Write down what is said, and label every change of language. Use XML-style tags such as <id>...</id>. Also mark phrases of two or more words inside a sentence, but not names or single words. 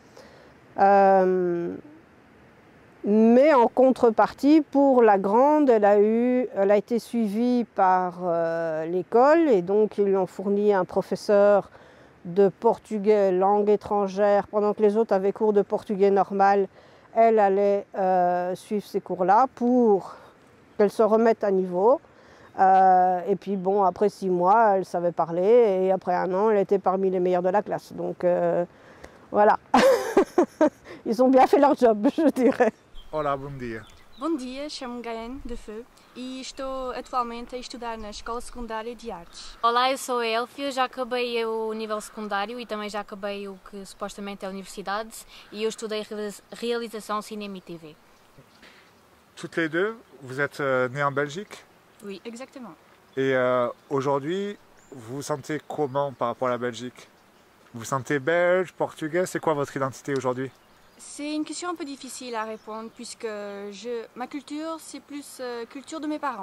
<fr>Mais en contrepartie, pour la grande, elle a été suivie par l'école et donc ils lui ont fourni un professeur de portugais langue étrangère, pendant que les autres avaient cours de portugais normal, elle allait suivre ces cours-là pour qu'elle se remette à niveau. Et puis bon, après 6 mois, elle savait parler et après 1 an, elle était parmi les meilleures de la classe. Donc voilà, ils ont bien fait leur job, je dirais.</fr> <pt>Olá, bom dia. Bom dia, chamo-me Gaëne de Feu e estou atualmente a estudar na Escola Secundária de Artes. Olá, eu sou a Elfia, já acabei o nível secundário e também já acabei o que supostamente é a universidade e eu estudei realização, cinema e TV.</pt> <fr>Toutes les deux, vous êtes nées en Belgique Oui, exactement. et aujourd'hui, vous vous sentez comment par rapport à la Belgique? Vous vous sentez belge, portugais? C'est quoi votre identité aujourd'hui? C'est une question un peu difficile à répondre puisque ma culture, c'est plus culture de mes parents.</fr>